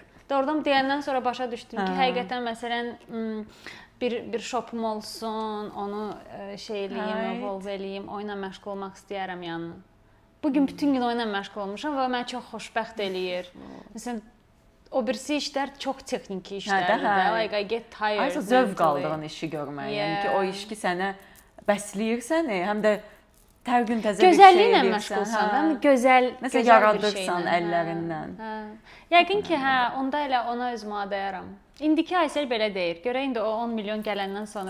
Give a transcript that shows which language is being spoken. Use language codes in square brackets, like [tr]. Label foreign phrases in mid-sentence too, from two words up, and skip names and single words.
[az] Doğrudan deyəndən sonra başa düşdüm ki, həqiqətən məsələn bir shopum olsun, onu şey eləyim, evolve eləyim, oyunla məşğul olmaq istəyirəm yəni. Bugün bütün gün oyunla məşğul olmuşam və məni çox xoşbəxt eləyir. Məsələn, o birisi işlər çox texniki işlərdir də. [en] Like I get tired. [az] Aysa zövq aldığın işi görmək. Yəni ki, o iş ki sənə bəsləyir səni, həm də hər gün təzə bir şey edirsən. Gözəlliklə məşğulsan, həm gözəl, nəsə yaradırsan əllərindən. Yəqin ki, onda elə ona özümə adayaram. İndiki Aysel belə deyir. Görə indi o 10 milyon gələndən sonra